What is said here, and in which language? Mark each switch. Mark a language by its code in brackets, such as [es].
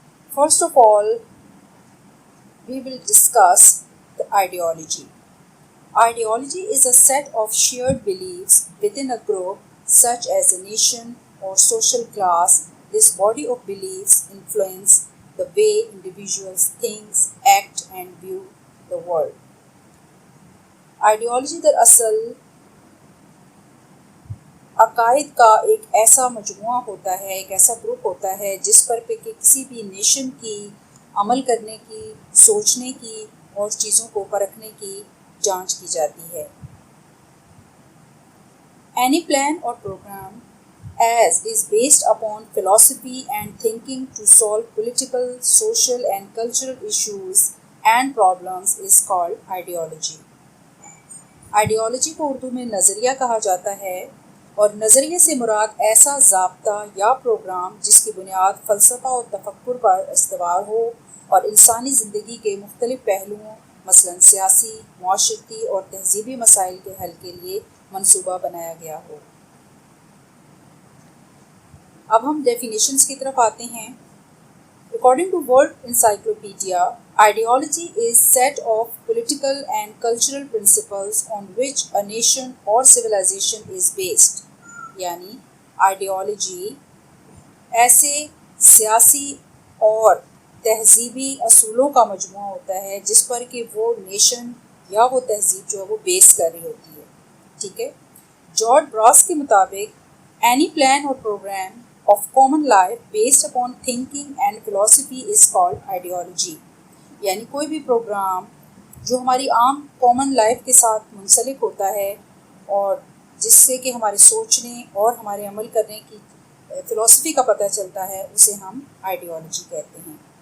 [en] First of all, we will discuss the ideology. Ideology is a set of shared beliefs within a group, such as a nation or social class. This body of beliefs influence the way individuals think, act, and view the world. [ur] Ideology دراصل عقائد کا ایک ایسا مجموعہ ہوتا ہے، ایک ایسا گروپ ہوتا ہے جس پر کہ کسی بھی نیشن کی عمل کرنے کی، سوچنے کی اور چیزوں کو پرکھنے کی جانچ کی جاتی ہے. [en] Any plan or program as is based upon philosophy and thinking to solve political, social and cultural issues and problems is called ideology. [ur] Ideology کو اردو میں نظریہ کہا جاتا ہے اور نظریے سے مراد ایسا ضابطہ یا پروگرام جس کی بنیاد فلسفہ اور تفکر پر استوار ہو اور انسانی زندگی کے مختلف پہلوؤں مثلاً سیاسی، معاشرتی اور تہذیبی مسائل کے حل کے لیے منصوبہ بنایا گیا ہو. اب ہم ڈیفینیشنز کی طرف آتے ہیں. [en] According to World Encyclopedia, ideology is set of political and cultural principles on which a nation or civilization is based. [ur] یعنی آئیڈیالوجی ایسے سیاسی اور تہذیبی اصولوں کا مجموعہ ہوتا ہے جس پر کہ وہ نیشن یا وہ تہذیب جو ہے وہ بیس کر رہی ہوتی ہے. ٹھیک ہے. [en] George Brass [ur] کے مطابق [en] any plan or program of common life based upon thinking and philosophy is called ideology. [ur] یعنی کوئی بھی پروگرام جو ہماری عام کامن لائف کے ساتھ منسلک ہوتا ہے اور جس سے کہ ہمارے سوچنے اور ہمارے عمل کرنے کی فلسفی کا پتہ چلتا ہے اسے ہم آئیڈیالوجی کہتے ہیں.